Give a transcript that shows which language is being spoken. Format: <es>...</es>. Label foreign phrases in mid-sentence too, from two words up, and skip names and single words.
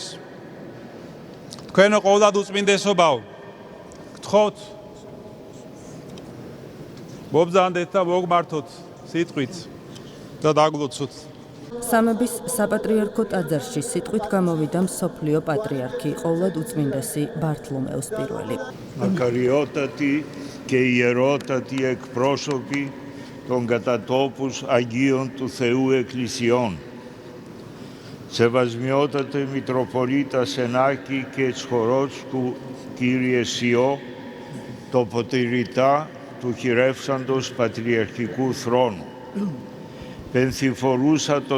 <ka>თქვენო ყოვლად უწმინდესობაო, გთხოვთ მობრძანდეთ და მოგმართოთ სიტყვით და დაგლოცოთ. სამების საპატრიარქო ტაძარში სიტყვით გამოვიდა მსოფლიო პატრიარქი ყოვლად უწმინდესი ბართლომეუს პირველი.</ka> <el>Ακαριότατοι και ιερότατοι εκπρόσωποι των κατά τόπους Αγίων του Θεού Εκκλησιών, Σεβασμιότατε Μητροπολίτα Σενάκη και Τσχορότσκου Κύριε Σιώ, τοποτηρητά του χειρεύσαντος Πατριαρχικού Θρόνου, πενθυφορούσα των</el>